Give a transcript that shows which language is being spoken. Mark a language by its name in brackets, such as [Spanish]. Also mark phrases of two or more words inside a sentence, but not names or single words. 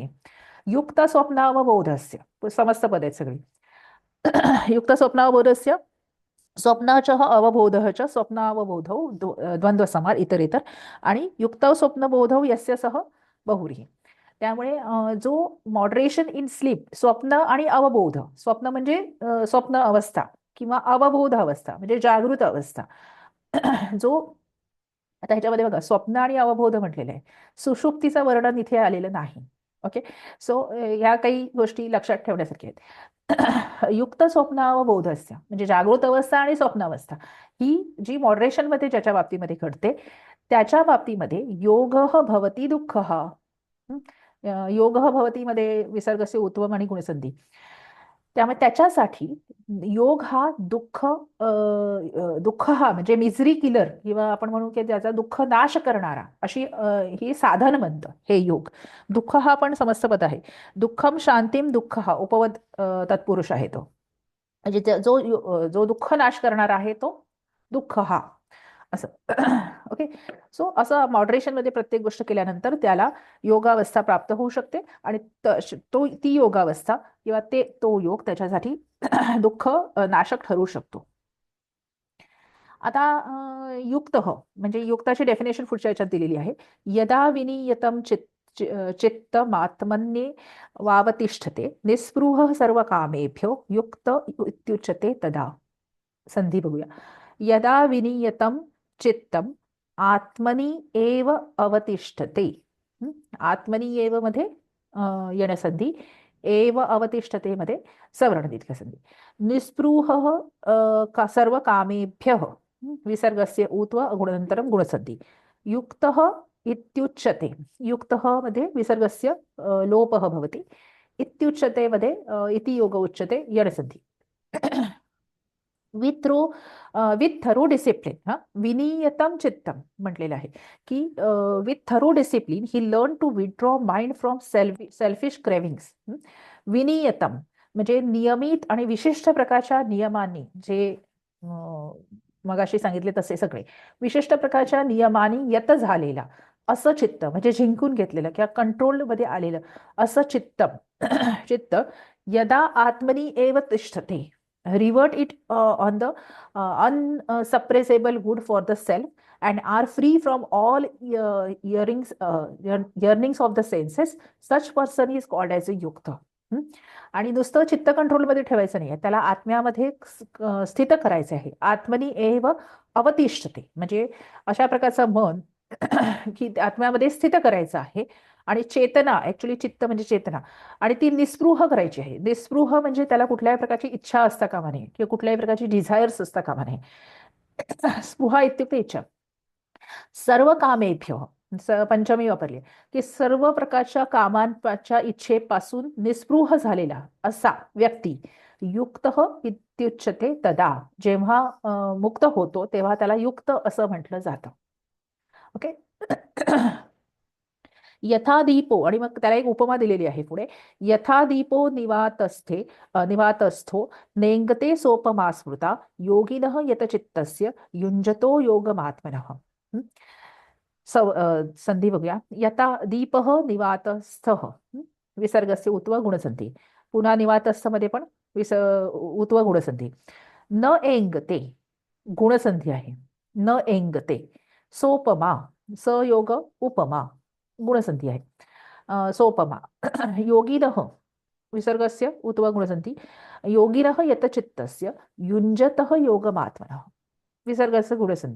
[Sanskrit] युक्त स्वप्नावबोधस्य [Marathi] समस्त पद आहेत सगळी. [Sanskrit] युक्त स्वप्नावबोधस्य, स्वप्नाच अवबोधः च स्वप्नावबोधौ द्वंद्व समार इतर आणि युक्त स्वप्नबोधौ यस्य सह बहुव्रीही. [Marathi] त्यामुळे जो [English] moderation in sleep, [Marathi] स्वप्न आणि अवबोध, स्वप्न म्हणजे स्वप्न अवस्था किंवा अवबोध अवस्था म्हणजे जागृत अवस्था. जो आता ह्याच्यामध्ये बघा स्वप्न आणि अवबोध म्हटलेलं आहे, सुषुप्तीचं वर्णन इथे आलेलं नाही. ओके. सो ह्या काही गोष्टी लक्षात ठेवण्यासारख्या आहेत. [Sanskrit] युक्त स्वप्नावबोधस्य [Marathi] म्हणजे जागृत अवस्था आणि स्वप्नावस्था ही जी मॉडरेशन मध्ये ज्याच्या बाबतीमध्ये घडते त्याच्या बाबतीमध्ये [Sanskrit] योग भवती दुःख. योग भवती [Marathi] मध्ये विसर्गस्य उत्वम आणि गुणसंधी. त्यामुळे त्याच्यासाठी योग हा दुःख हा म्हणजे [English] misery killer [Marathi] किंवा आपण म्हणू की त्याचा दुःख नाश करणारा अशी ही साधन म्हणतं हे योग. दुःख हा पण समस्त पद आहे. [Sanskrit] दुःखम शांतीम [Marathi] दुःख हा उपवद तत्पुरुष आहे तो, म्हणजे जो दुःख नाश करणारा आहे तो दुःख हा असं. ओके. सो असं मॉडरेशन मध्ये प्रत्येक गोष्ट केल्यानंतर त्याला योगावस्था प्राप्त होऊ शकते आणि ती योगावस्था किंवा तो योग त्याच्यासाठी दुःख नाशक ठरू शकतो. आता युक्त म्हणजे युक्ताची डेफिनेशन पुढच्या याच्यात दिलेली आहे. [Sanskrit] यदा विनियतम चित्तमात्मन्ये वावतिष्ठते निस्पृह सर्व कामेभ्यो युक्त इत्युच्यते तदा. [Marathi] संधी बघूया. [Sanskrit] यदा विनियतम चित्तम आत्मनी एव अवतिष्ठते. [Marathi] आत्मनी एव मध्ये येणसंधी एव अवतिष्ठते मध्ये सवर्ण दीर्घ संधी. [Sanskrit] निस्पृह सर्व कामेभ्यः विसर्गस्य ऊत्व गुणानन्तरं गुणसन्धि. युक्तः इत्युच्यते. युक्तः मध्ये विसर्गस्य लोपः भवति. इत्युच्यते मध्ये इति योग उच्यते यणसन्धि. [English] with thorough discipline, [Marathi] हा विनियतम चित्तम म्हटलेलं आहे की [English] with thorough discipline he learn to withdraw mind from selfish cravings. [Marathi] विनियतम म्हणजे नियमित आणि विशिष्ट प्रकारच्या नियमांनी, जे मगाशी सांगितले तसे सगळे विशिष्ट प्रकारच्या नियमांनी यत झालेला असं चित्त, म्हणजे जिंकून घेतलेलं किंवा कंट्रोल मध्ये आलेलं असं चित्त [Sanskrit] चित्त यदा आत्मनी एव तिष्ठते, [English] revert it on the unsuppressible good for the self and are free from all yearnings of the senses, such person is called as a yukta. [Marathi] आणि नुसतं चित्त कंट्रोलमध्ये ठेवायचं नाही, त्याला आत्म्यामध्ये स्थित करायचं आहे. [Sanskrit] आत्मनी एव अवतिष्ठते [Marathi] म्हणजे अशा प्रकारचं मन की आत्म्यामध्ये स्थित करायचं आहे. आणि चेतना, ऍक्च्युली चित्त म्हणजे चेतना, आणि ती निस्पृह करायची आहे. निस्पृह म्हणजे त्याला कुठल्याही प्रकारची इच्छा असता कामा नये किंवा कुठल्याही प्रकारची डिझायर्स असता कामा नये. [Sanskrit] स्पृहा इत्युक्ते इच्छा. [Marathi] सर्व कामेभ्य पंचमी वापरली की सर्व प्रकारच्या कामांच्या इच्छेपासून निस्पृह झालेला असा व्यक्ती [Sanskrit] युक्त इत्युच्यते. [Marathi] तदा जेव्हा मुक्त होतो तेव्हा त्याला युक्त असं म्हटलं जातं. ओके. [Sanskrit] यथा दीपो, [Marathi] आणि मग त्याला एक उपमा दिलेली आहे पुढे. [Sanskrit] यथा दीपो निवातस्थो नेंगते सोपमा स्मृता योगिनः यतचित्तस्य युञ्जतो योगमात्मनः. [Marathi] संधी बघूया. [Sanskrit] यथा दीपः निवातस्थः विसर्गस्य उत्व गुणसंधी. [Marathi] पुन्हा निवातस्थ मध्ये पण उत्व गुणसंधी. [Sanskrit] न एंगते [Marathi] गुणसंधी आहे. [Sanskrit] न एंगते. [Marathi] सोपमा सयोग उपमा गुणसंधी आहे. सोपमा. [Sanskrit] योगिनः विसर्गस्य उत्व गुणसंधी. योगिनः यतचित्तस्य युञ्जतः योगमात्मनः विसर्गस्य गुणसंधी.